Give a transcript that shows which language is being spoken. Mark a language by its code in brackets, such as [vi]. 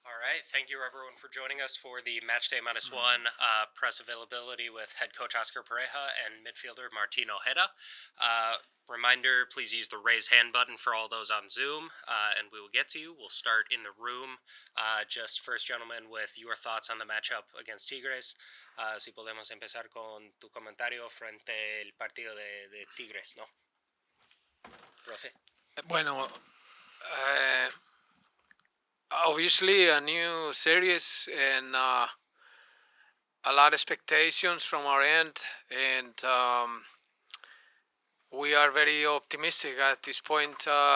[en] right, thank you everyone for joining us for the Matchday Minus One press availability with head coach Oscar Pareja and midfielder Martin Ojeda. Reminder, please use the raise hand button for all those on Zoom, and we will get to you. We'll start in the room. Just first, gentlemen, with your thoughts on the matchup against Tigres. [es] Si podemos empezar con tu comentario frente al partido de Tigres, ¿no? Profe. Bueno, [en] obviously a new series and a lot of expectations from our end, and we are very optimistic at this point.